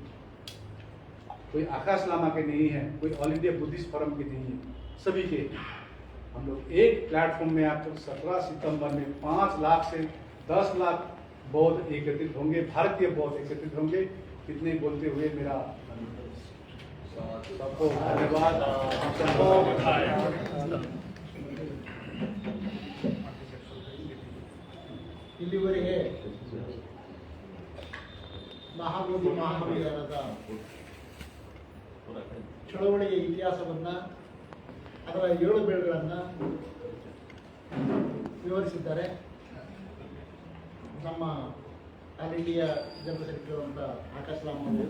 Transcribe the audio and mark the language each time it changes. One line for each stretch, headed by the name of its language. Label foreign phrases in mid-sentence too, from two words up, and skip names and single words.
Hindi: कोई आकाश लामा के नहीं है, कोई ऑल इंडिया बुद्धिस्ट फोरम की नहीं है, सभी के। हम लोग एक प्लेटफॉर्म में आपको 17 सितंबर में 5 लाख से 10 लाख बौद्ध एकत्रित होंगे, भारतीय बौद्ध एकत्रित होंगे। कितने बोलते हुए मेरा सबको धन्यवाद।
Kannada: ಇಲ್ಲಿವರೆಗೆ ಮಹಾಬೋಧಿ ಮಹಾವಿಹಾರದ ಚಳವಳಿಯ ಇತಿಹಾಸವನ್ನ, ಅದರ 7 ಬೇರುಗಳನ್ನು ವಿವರಿಸಿದ್ದಾರೆ ನಮ್ಮ
English: All India General Secretary
Kannada: ಅಂತ ಆಕಾಶ್ ರಾಮ್ ಅವರು.